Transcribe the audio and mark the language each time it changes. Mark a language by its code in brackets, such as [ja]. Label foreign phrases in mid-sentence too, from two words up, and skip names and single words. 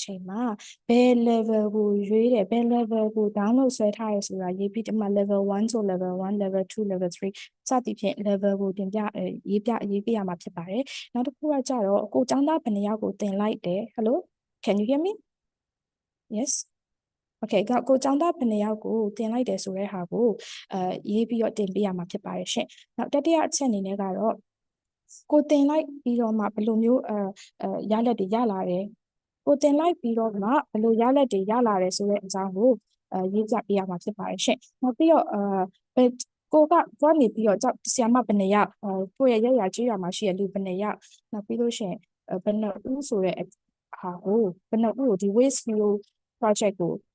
[my] ချိန်မှာဘယ် level ကိုရွေးတယ်ဘယ် level ကို download ဆွဲထားရဆိုတာရေးပြီးဒီမှာ level 1ဆို level 1 level 2 level 3စသည်ဖြင့် level ကို တင်ပြရေးပြရမှာဖြစ်ပါတယ်နောက်တစ်ခုကကြတော့ကိုကျောင်းသားဘယ်နှယောက်ကိုတင်လိုက်တယ် [en] hello can you hear me yes okay [my] ကိုကျောင်းသားဘယ်နှယော က်ကိုတင်လိုက်တယ်ဆိုတဲ့ဟာကိုရေးပြီးတော့တင်ပေးရမှာဖြစ်ပါတယ်ရှင့်နောက်တတိယအချက်အနေနဲ့ကတော့ကိုတင်လိုက်ပြီးတော့မှဘယ်လိုမျိုးရလဒ်တွေရလာတယ်ကိုတင်လိုက်ပြီးတော့မှဘယ်လိုရလဒ်တွေရလာတယ်ဆိုတဲ့အကြောင်းကိုရေးပြပေးရမှာဖြစ်ပါတယ်ရှင့်နောက်ပြီးတော့ကိုနေပြီးတော့ဆရာမဘယ်နှယောက်ကိုရဲ့ရကြေးရမှာရှိရလူဘယ်နှယောက်နောက်ပြီးလို့ရှိရင်ဘယ်နှဦးဆိုတဲ့ဟာကိုဘယ်နှဦးကိုဒီ [en] waste hero project [my] ကို